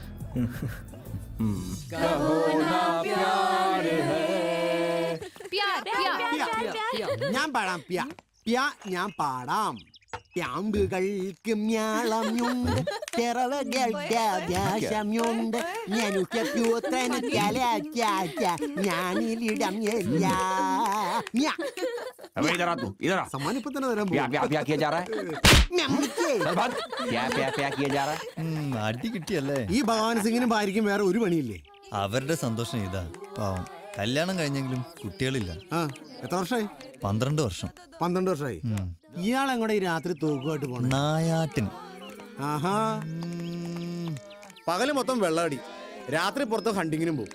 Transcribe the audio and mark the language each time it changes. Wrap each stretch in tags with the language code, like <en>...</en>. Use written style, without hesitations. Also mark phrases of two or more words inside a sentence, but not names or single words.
<ml>ഞാൻ പാടാം. ഞാൻ പാടാം. പ്യാമ്പുകൾക്ക് മ്യാളമുണ്ട്, പിറവകൾക്ക് ആകാശമുണ്ട്, ഞാനിലിടം</ml> <hi>अबे इधर आ तू, इधर आ.</hi> <ml>സമ്മാനം ഇപ്പൊ തന്നെ തരാൻ</ml> <hi>प्या प्या प्या किया जा रहा है. चल भाग. प्या प्या प्या किया जा रहा है.</hi> <ml>അടി കിട്ടിയല്ലേ? ഈ ഭഗവാൻ സിംഗിനും ഭാര്യയ്ക്കും വേറെ ഒരു പണിയില്ലേ? അവരുടെ സന്തോഷം ഇതാ. പാവം കല്യാണം കഴിഞ്ഞെങ്കിലും കുട്ടികളില്ല. ആ എത്ര വർഷമായി? 12 വർഷം. 12 വർഷമായി. ഇയാൾ എങ്ങോട്ട് ഈ രാത്രി തൂക്കുമായിട്ട് പോണേ? നായാട്ടിന്. ആഹാ. പകല് മൊത്തം വെള്ളമടി, രാത്രി പുറത്ത് ഹണ്ടിങ്ങിനും പോകും.</ml>